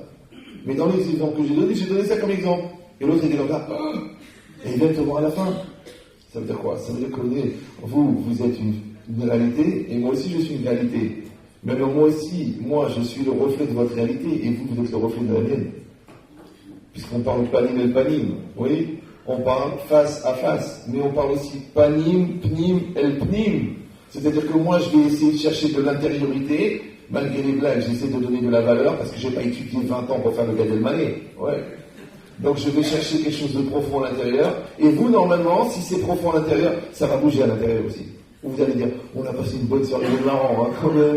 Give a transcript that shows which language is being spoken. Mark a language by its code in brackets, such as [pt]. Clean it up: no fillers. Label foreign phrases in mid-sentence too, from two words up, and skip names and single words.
[fr] Mais dans les exemples que j'ai donné ça comme exemple. Et l'autre était comme ça, et il vient te voir à la fin. Ça veut dire quoi? Ça veut dire que vous êtes une réalité, et moi aussi je suis une réalité. Mais moi aussi, je suis le reflet de votre réalité, et vous êtes le reflet de la mienne. Puisqu'on parle [he] פנים אל פנים, [fr] oui? On parle face à face, mais on parle aussi [he] פנים, פנים, אל פנים. [fr] C'est-à-dire que moi je vais essayer de chercher de l'intériorité. Malgré les blagues, j'essaie de donner de la valeur parce que je n'ai pas étudié 20 ans pour faire le Gad Elmaleh. Ouais. Donc je vais chercher quelque chose de profond à l'intérieur. Et vous, normalement, si c'est profond à l'intérieur, ça va bouger à l'intérieur aussi. Vous allez dire, on a passé une bonne soirée, il est marrant, hein, quand même.